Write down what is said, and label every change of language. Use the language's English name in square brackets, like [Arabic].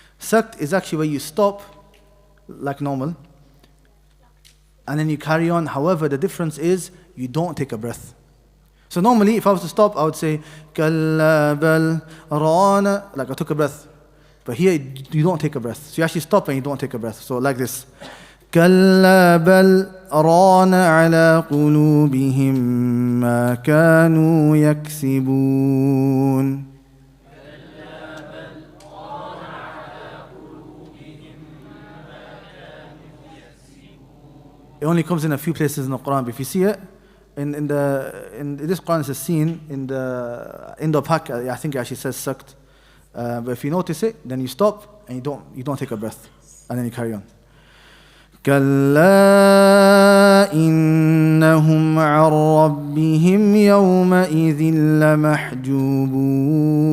[English] Sakt is actually where you stop like normal and then you carry on. However, the difference is you don't take a breath. So normally if I was to stop, I would say [Arabic] Kalla bal rana, [English] like I took a breath. But here you don't take a breath. So you actually stop and you don't take a breath. So like this. [Arabic] كلا بل ران على قلوبهم ما كانوا يكسبون. [English] It only comes in a few places in the Quran. But if you see it, in this Quran is a scene in the Indo-Pak. I think it actually says sucked. But if you notice it, then you stop and you don't take a breath, and then you carry on. [Arabic] كلا إنهم عن ربهم يومئذ لمحجوبون.